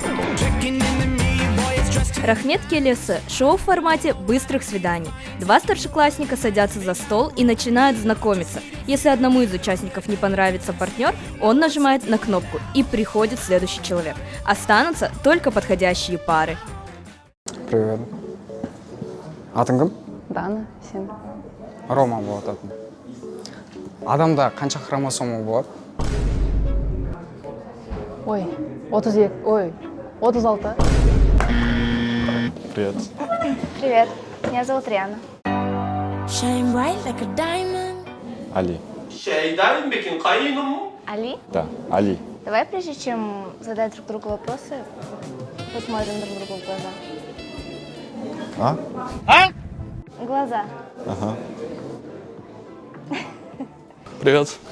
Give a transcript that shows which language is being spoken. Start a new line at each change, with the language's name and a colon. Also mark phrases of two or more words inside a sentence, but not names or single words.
Kazakh: Рахмет Келесі –
Russian: шоу в формате быстрых свиданий. Два старшеклассника садятся за стол и начинают знакомиться. Если одному из участников не понравится партнер, он нажимает на кнопку и приходит следующий человек. Останутся только подходящие пары. Привет.
Kazakh: Атың кім? Дана, сен. Рома болады атым. Адамда қанша хромосома болады? Ой, 32, ой, 36.
Russian: Привет. Привет, меня зовут Риана.
English: Shine bright like a diamond.
Russian: Али. Али? Да, Али. Давай, прежде чем задать друг другу вопросы, посмотрим друг другу в глаза. В глаза. Ага. Привет.